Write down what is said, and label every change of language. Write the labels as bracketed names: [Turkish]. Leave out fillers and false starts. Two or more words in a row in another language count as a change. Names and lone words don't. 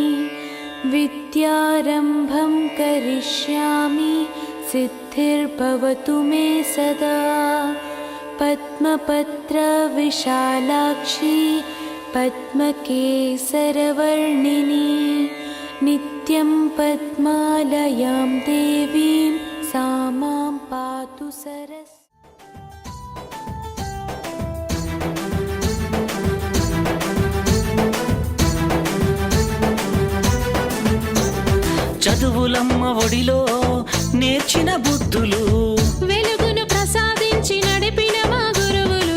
[Sanskrit] विद्यारम्भं करिष्यामि सिद्धिर्भवतु मे सदा पद्मपत्रविशालाक्षी पद्मकेसरवर्णिनी नित्यं पद्मालयां देवीं सा मां पातु सरस्वती। [Telugu] చదువులమ్మ ఒడిలో నేర్చిన బుద్ధులు వెలుగును ప్రసాదించి నడిపిన మా గురువులు